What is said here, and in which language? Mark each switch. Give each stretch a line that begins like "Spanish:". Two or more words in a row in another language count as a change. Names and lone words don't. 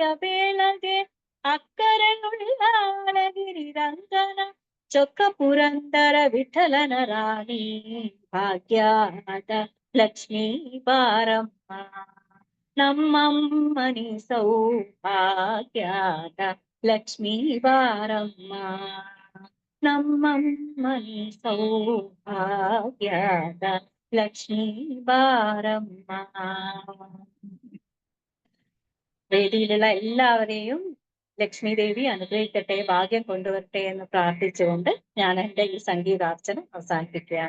Kannada: ವೇಳೆಗೆ ಅಕ್ಕರೆಯುಳ್ಳ ಅಳಗಿರಿ ರಂಗನ ಚೊಕ್ಕ ಪುರಂದರ ವಿಠಲನ ರಾಣಿ ಭಾಗ್ಯದ ಲಕ್ಷ್ಮೀ ಬಾರಮ್ಮ ನಮ್ಮಮ್ಮನಿ ಸೌಭಾಗ್ಯದ ಲಕ್ಷ್ಮೀ ಬಾರಮ್ಮ ನಮ್ಮಮ್ಮನಿ ಸೌಭಾಗ್ಯದ ಲಕ್ಷ್ಮಿ ಬಾರಮ್ಮ.
Malayalam: വേദിയിലുള്ള എല്ലാവരെയും ലക്ഷ്മി ദേവി അനുഗ്രഹിക്കട്ടെ, ഭാഗ്യം കൊണ്ടുവരട്ടെ എന്ന് പ്രാർത്ഥിച്ചുകൊണ്ട് ഞാൻ എന്റെ ഈ സംഗീതാർച്ചന അവസാനിപ്പിക്കുകയാണ്.